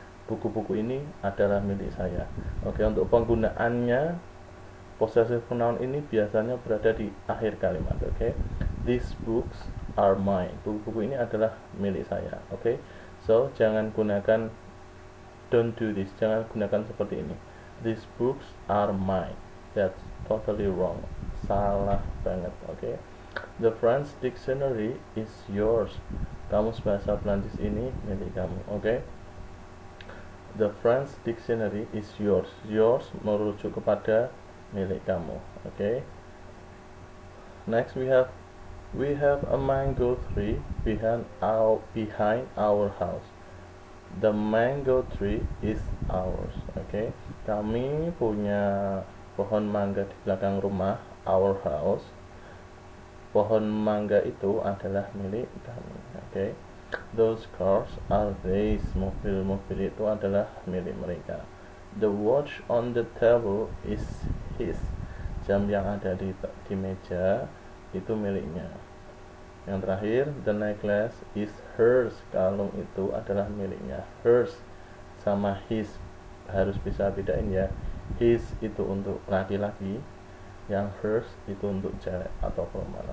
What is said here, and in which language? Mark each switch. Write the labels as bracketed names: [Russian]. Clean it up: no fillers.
[Indonesian] Buku-buku ini adalah milik saya. Oke, untuk penggunaannya possessive pronoun ini biasanya berada di akhir kalimat. Oke. [English] These books are mine. [Indonesian] Buku-buku ini adalah milik saya. Oke. So, jangan gunakan [English] don't do this. [Indonesian] Jangan gunakan seperti ini. [English] These books are mine. That's totally wrong. [Indonesian] Salah banget. Oke. [English] The French dictionary is yours. [Indonesian] Kamus bahasa Prancis ini milik kamu. Oke. [English] The French dictionary is yours. [Indonesian] Yours merujuk kepada milik kamu. Oke. [English] Next we have a mango tree behind our house. The mango tree is ours. [Indonesian] Oke. Kami punya pohon mangga di belakang rumah, our house. Pohon mangga itu adalah milik kami. Oke. [English] Those cars are theirs. [Indonesian] Mobil-mobil itu adalah milik mereka. [English] The watch on the table is his. [Indonesian] Jam yang ada di meja itu miliknya. Yang terakhir, [English] the necklace is hers. [Indonesian] Kalung itu adalah miliknya. Hers sama his harus bisa bedain ya. His itu untuk laki-laki, yang hers itu untuk cewek atau perempuan.